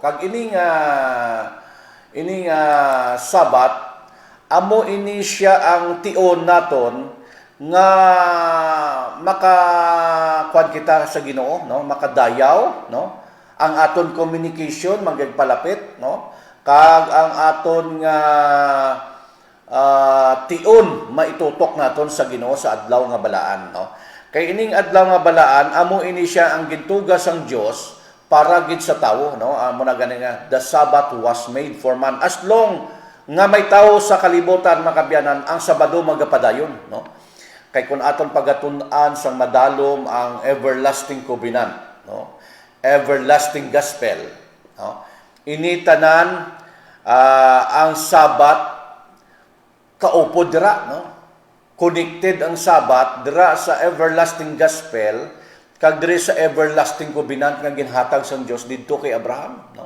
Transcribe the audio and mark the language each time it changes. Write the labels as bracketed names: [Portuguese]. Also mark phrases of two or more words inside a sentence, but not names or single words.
[Hiligaynon] Kag ini nga Sabat amo ini siya ang tion naton nga makakuan kita sa Ginoo, no, makadayaw, no, ang aton communication magagpalapit, no, kag ang aton nga tion maitutok naton sa Ginoo sa adlaw nga balaan, no. Kay ining adlaw nga balaan amo ini siya ang gintugas sang Dios para gid sa tawo, no? Amo na gani nga [English] the Sabbath was made for man. As long [Hiligaynon] nga may tawo sa kalibutan makabyanan, ang Sabado magapadayon, no? Kay kun aton pagatun-an sang madalom ang [English] everlasting covenant, [Hiligaynon] no? [English] Everlasting gospel, [Hiligaynon] no? Ini tanan ang Sabat kaupod dira, no? Connected ang Sabat dira sa [English] everlasting gospel [Hiligaynon] kag diri sa [English] everlasting covenant [Hiligaynon] nga ginhatag sang Dios didto kay Abraham, no?